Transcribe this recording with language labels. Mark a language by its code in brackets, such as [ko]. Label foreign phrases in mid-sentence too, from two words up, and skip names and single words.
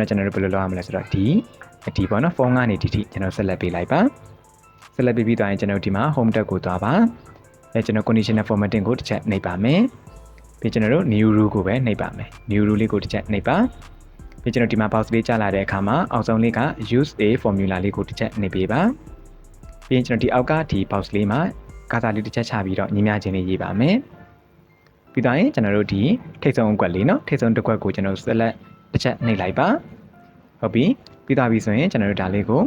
[my] တော့ကျွန်တော်တို့ဘယ်လိုလုပ်ရမလဲဆိုတော့ဒီပေါ့နော်ဖုန်းကနေဒီကျွန်တော်ဆက်လက်ပေးလိုက်ပါဆက်လက်ပေးပြီးသွားရင်ကျွန်တော်ဒီမှာ [en] home tab [my] ကိုသွားပါအဲကျွန်တော် conditional formatting ကိုတစ်ချက်နှိပ်ပါမယ်ပြီးကျွန်တော်တို့ [en] new rule [my] ကိုပဲနှိပ်ပါမယ် [en] new rule [my] လေးကိုတစ်ချက်နှိပ်ပါပြီးကျွန်တော်ဒီမှာ box လေးကြားလာတဲ့အခါမှာအောက်ဆုံးလေးက [en] use a formula [my] လေးကိုတစ်ချက်နှိပ်ပေးပါပြီးရင်ကျွန်တော်ဒီအောက်ကဒီ box လေးမှာကာစာလေးတစ်ချက်ချပြီးတော့ညီမျှခြင်းလေးရေးပါမယ်ပြီးတော့ကျွန်တော်တို့ဒီထိပ်ဆုံးအကွက်လေးเนาะထိပ်ဆုံးတစ်ကွက်ကိုကျွန်တော်ဆက်လက်တစ်ချက်နှိပ်လိုက်ပါဟုတ်ပြီပြီးသွားပြီဆိုရင်ကျွန်တော်တို့ဒါလေးကို